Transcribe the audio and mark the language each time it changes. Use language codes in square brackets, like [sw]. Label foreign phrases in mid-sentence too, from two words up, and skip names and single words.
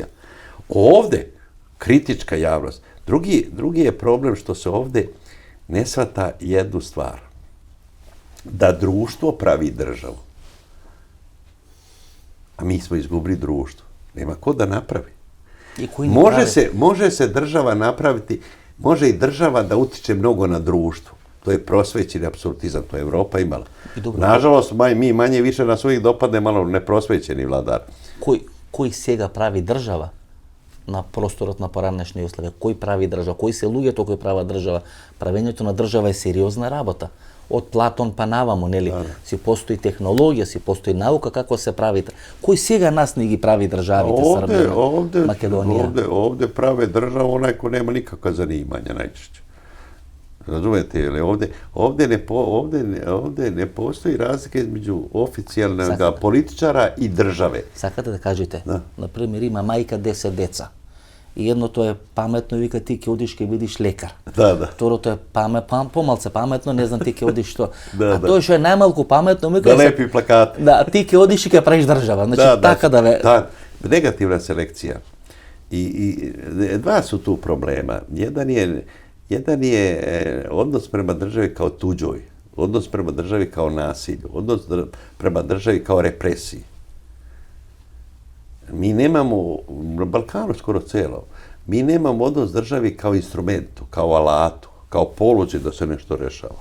[sr] Ovde, kritička javnost. Drugi je problem što se ovde ne shvata jednu stvar. Da društvo pravi državu. A mi smo izgubili društvo. Nema ko da napravi. [mk] И кои не прави. [sr] Može se država napraviti, može i država da utiče mnogo na društvo. To je prosvećeni apsolutizam, to je Evropa imala. I dobro. Nažalost, mi manje više na svojih dopadne malo neprosvećeni vladar. [mk] Кој сега прави држава на просторот на поранешни услови? Кој прави држава? Кои се луѓето кои прават држава? Правењето на држава е сериозна работа. Од Платон па наваму, нели? Си постои технологија, си постои наука како се прави. Кој сега нас не ги прави државите Србија, Македонија? [sr] Ovde prave državu onaj ko nema nikakva zanimanja najčešće. Razumete, ili ovde ne postoji razlika između oficijalnog političara i države. [mk] Сакате да кажете, Да. на пример има мајка 10 деца. И едното е паметно, вика ти ќе одиш ќе бидиш лекар. Да. Второто е помалце паметно, не знам ти ќе одиш што. Да, а да. тој што е најмалку паметно, вика [sr] Da lepi plakati. [mk] Да, ти ќе одиш и ќе правиш држава. Значи така да ве [sr] Da, negativna selekcija. I dva su tu problema. Jedan je odnos prema državi kao tuđoj, odnos prema državi kao nasilju, odnos prema državi kao represiji. Mi nemamo, na Balkanu skoro celo, mi nemamo odnos državi kao instrumentu, kao alatu, kao položaj da se nešto rešava.